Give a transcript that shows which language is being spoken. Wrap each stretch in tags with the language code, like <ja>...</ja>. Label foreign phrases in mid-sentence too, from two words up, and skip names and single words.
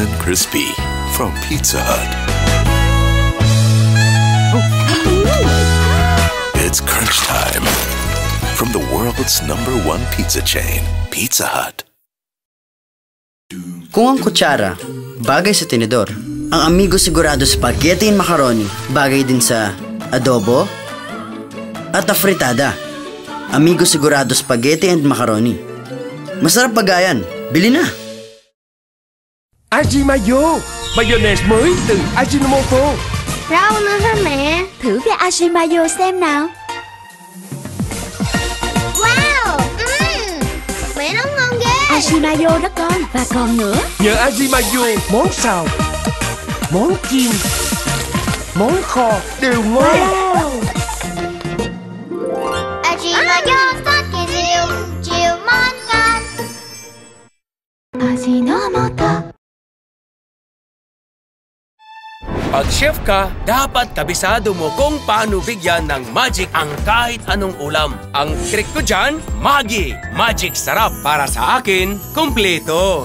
<en>crispy from Pizza Hut. It's crunch time from the world's #1 pizza chain, Pizza Hut.</en> <tl>Kung ang kutsara bagay sa tinidor, ang Amigo Sigurado Spaghetti and Macaroni bagay din sa adobo at afritada. Amigo Sigurado Spaghetti and Macaroni. Masarap bagayan. Bili na!</tl> <vi>Ajimayo, mayonnaise mới từ Ajinomoto. Rau nữa hả mẹ? Thử cái Ajimayo xem nào. Wow! Mẹ nấu ngon ghê. Ajimayo đó con. Và còn nữa. Nhờ Ajimayo, món xào, món chiên, món kho đều ngon. Wow! Ajimayo spaghetti chiều món ngon. Ajinomoto.</vi> <tl>Pag chef ka, dapat kabisado mo kung paano bigyan ng magic ang kahit anong ulam. Ang trick ko dyan, Maggi! Magic sarap. Para sa akin, kumpleto.</tl>